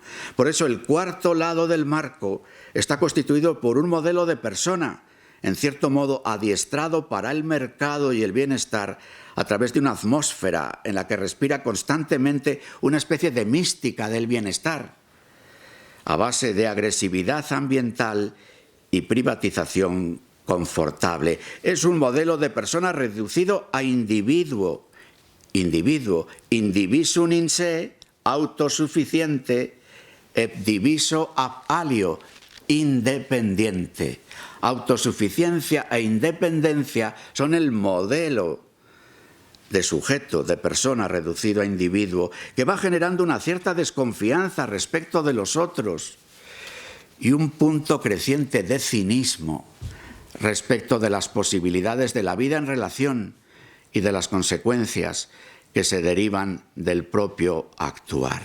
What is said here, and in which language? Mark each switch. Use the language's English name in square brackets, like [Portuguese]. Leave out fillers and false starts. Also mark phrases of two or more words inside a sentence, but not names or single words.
[Spanish] Por eso el cuarto lado del marco está constituido por un modelo de persona, en cierto modo adiestrado para el mercado y el bienestar a través de una atmósfera en la que respira constantemente una especie de mística del bienestar, a base de agresividad ambiental y privatización confortable. Es un modelo de persona reducido a individuo. [Latin] Indivisum in se, autosuficiente, et diviso ab alio, [Spanish] independiente. Autosuficiencia e independencia son el modelo de sujeto, de persona reducido a individuo, que va generando una cierta desconfianza respecto de los otros y un punto creciente de cinismo respecto de las posibilidades de la vida en relación y de las consecuencias que se derivan del propio actuar.